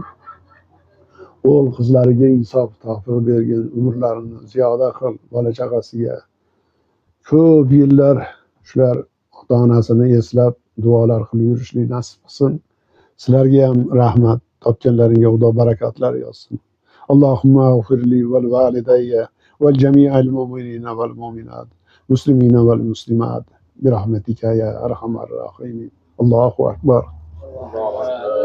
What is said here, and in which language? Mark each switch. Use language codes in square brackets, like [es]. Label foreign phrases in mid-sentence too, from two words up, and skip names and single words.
[uz] O'g'il qizlariga insof tavfiq bergin, umrlarini ziyoda qil, bola chaqasiga ko'p yillar shular ota-onasini eslab duolar qilib yurishlik nasib qilsin. Sizlarga ham rahmat, topganlaringga Xudo barakatlar yozsin. [ar] اللهم اغفر لي ولوالدي ولجميع المؤمنين والمؤمنات، المسلمين والمسلمات. برحمتك يا أرحم الراحمين. الله أكبر.